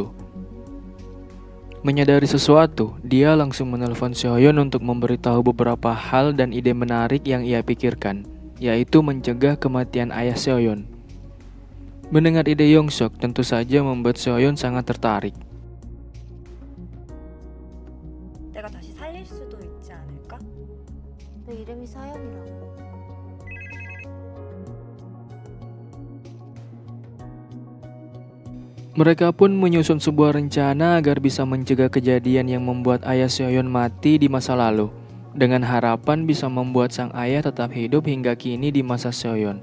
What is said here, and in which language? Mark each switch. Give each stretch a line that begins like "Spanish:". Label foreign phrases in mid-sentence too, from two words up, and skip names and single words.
Indonesian: Menyadari sesuatu, dia langsung menelpon Soyeon untuk memberitahu beberapa hal dan ide menarik yang ia pikirkan, yaitu mencegah kematian ayah Soyeon. Mendengar ide Hyung Suk tentu saja membuat Soyeon sangat tertarik.
Korean: 내가 다시 살릴 수도 있지 않을까? 내 이름이 사연이라고.
Indonesian: Mereka pun menyusun sebuah rencana agar bisa mencegah kejadian yang membuat ayah Soyeon mati di masa lalu, dengan harapan bisa membuat sang ayah tetap hidup hingga kini di masa Soyeon.